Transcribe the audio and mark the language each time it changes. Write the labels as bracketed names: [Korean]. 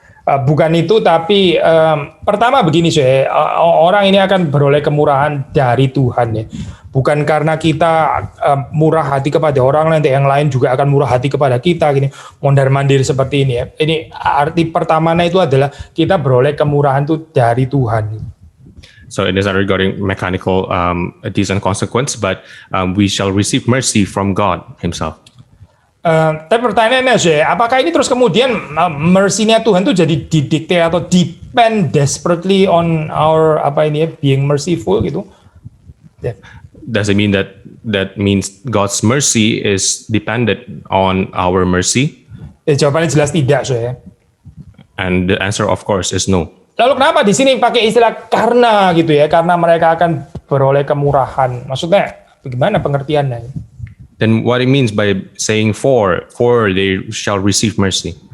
[Indonesian] Bukan itu, tapi pertama begini orang ini akan beroleh kemurahan dari Tuhan ya. Bukan karena kita murah hati kepada orang lain, yang lain juga akan murah hati kepada kita gini, mondar-mandir seperti ini ya. Ini arti pertamanya itu adalah kita beroleh kemurahan itu dari Tuhan. [English] So it is not regarding mechanical deeds and consequence, but we shall receive mercy from God Himself. [Indonesian] Tapi pertanyaannya apakah ini terus kemudian mercy-nya Tuhan itu jadi didikte atau [English] depend desperately on our being merciful [Indonesian] gitu? Yeah. [English] Does it mean that means God's mercy is dependent on our mercy? [Indonesian] Jawabannya jelas tidak [English] And the answer of course is no. [Indonesian] Lalu kenapa di sini pakai istilah karena gitu ya? Karena mereka akan beroleh kemurahan. Maksudnya bagaimana pengertiannya? [English] Then what it means by saying for they shall receive mercy?